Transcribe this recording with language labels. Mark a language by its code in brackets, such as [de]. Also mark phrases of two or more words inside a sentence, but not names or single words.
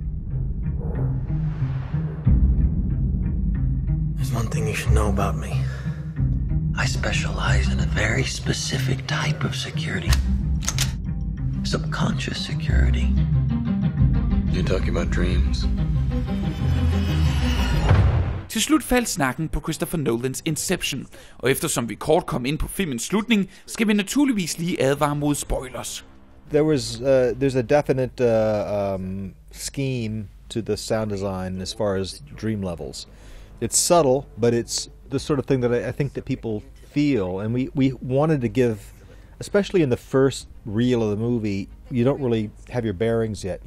[en] There's one thing you should know about me. I specialize in a very specific type of security. Subconscious security. You're talking about dreams. [da] Til slut faldt snakken på Christopher Nolans Inception, og eftersom vi kort kom ind på filmens slutning, skal vi naturligvis lige advare mod spoilers. There's a definite scheme to the sound design as far as dream levels. It's subtle, but it's the sort of thing that I think that people feel, and we wanted to give, especially in the first reel of the movie, you don't really have your bearings yet.